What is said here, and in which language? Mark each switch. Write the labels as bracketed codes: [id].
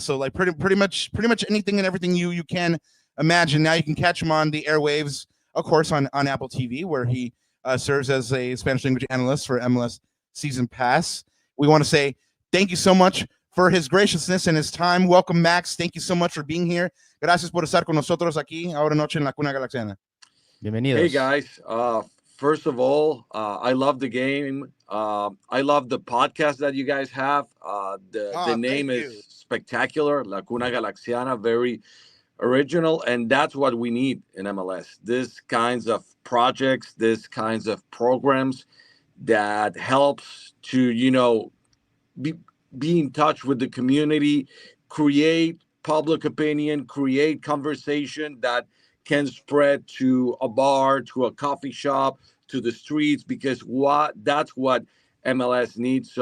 [en] So like pretty much anything and everything you can imagine. Now you can catch him on the airwaves, of course, on Apple TV, where he serves as a Spanish language analyst for MLS Season Pass. We want to say thank you so much for his graciousness and his time. Welcome, Max. Thank you so much for being here. [es] Gracias por estar con nosotros aquí ahora noche en la Cuna Galaxiana. Bienvenidos. [en] Hey guys. First of all, I love the game. I love the podcast that you guys have. The name is spectacular, La Cuna Galaxiana, very original, and that's what we need in MLS. This kinds of projects, this kinds of programs that helps to, you know, be in touch with the community, create public opinion, create conversation that can spread to a bar, to a coffee shop, to the streets, because that's what MLS needs.